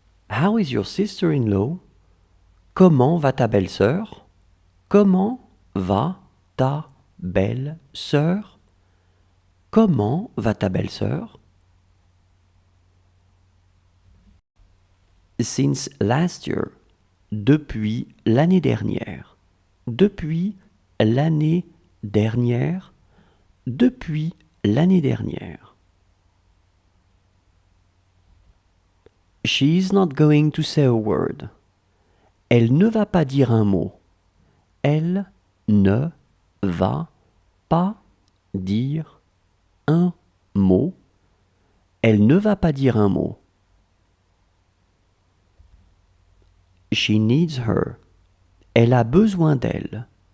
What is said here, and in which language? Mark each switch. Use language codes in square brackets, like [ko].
[en] How is your sister-in-law? [fr] Comment va ta belle-sœur? Comment va ta belle-sœur? Comment va ta belle-sœur? [en] Since last year. [fr] Depuis l'année dernière. Depuis l'année dernière. Depuis l'année dernière. [en] She's not going to say a word. [fr] Elle ne va pas dire un mot. Elle ne va pas dire un mot. Elle ne va pas dire un mot. [en] She needs her. [fr] Elle a besoin d'elle.